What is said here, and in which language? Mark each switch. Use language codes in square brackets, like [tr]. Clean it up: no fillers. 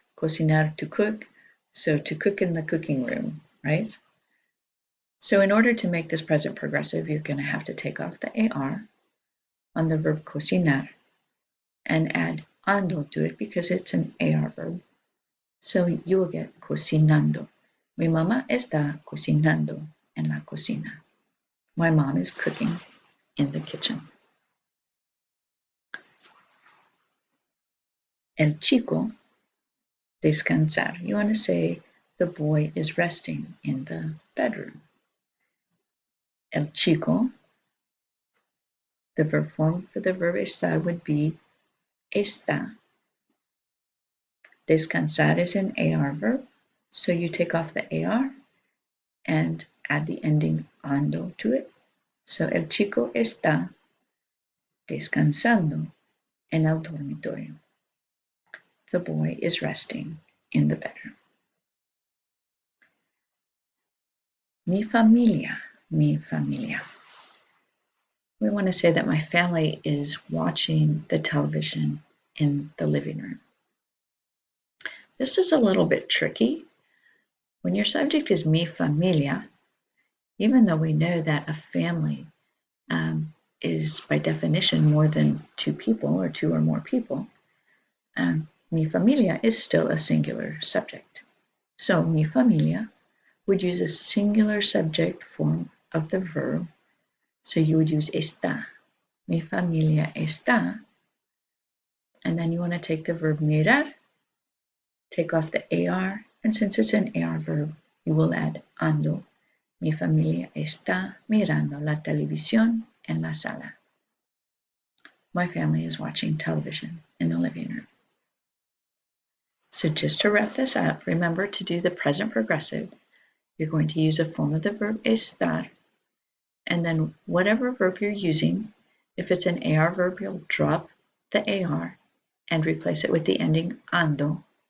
[en] Cocinar, to cook. So to cook in the cooking room, right? So in order to make this present progressive, you're going to have to take off the AR on the verb cocinar and add ando to it because it's an AR verb. So you will get cocinando. [es] Mi mamá está cocinando en la cocina. [en] My mom is cooking in the kitchen. [es] El chico, descansar. [en] You want to say the boy is resting in the bedroom. El chico, the verb form for the verb estar would be está. Descansar is an AR verb, so you take off the AR and add the ending ando to it. So [es] el chico está descansando en el dormitorio. [en] The boy is resting in the bedroom. [es] Mi familia, mi familia. [en] we want to say that my family is watching the television in the living room. This is a little bit tricky. When your subject is mi familia, even though we know that a family is by definition more than two people or two or more people, mi familia is still a singular subject. So mi familia would use a singular subject form of the verb. So you would use está. [es] Mi familia está. [en] And then you want to take the verb mirar, take off the AR, and since it's an AR verb, you will add ando. [es] Mi familia está mirando la televisión en la sala. [en] My family is watching television in the living room. So just to wrap this up, remember to do the present progressive. You're going to use a form of the verb estar, and then whatever verb you're using, if it's an AR verb, you'll drop the AR and replace it with the ending ando.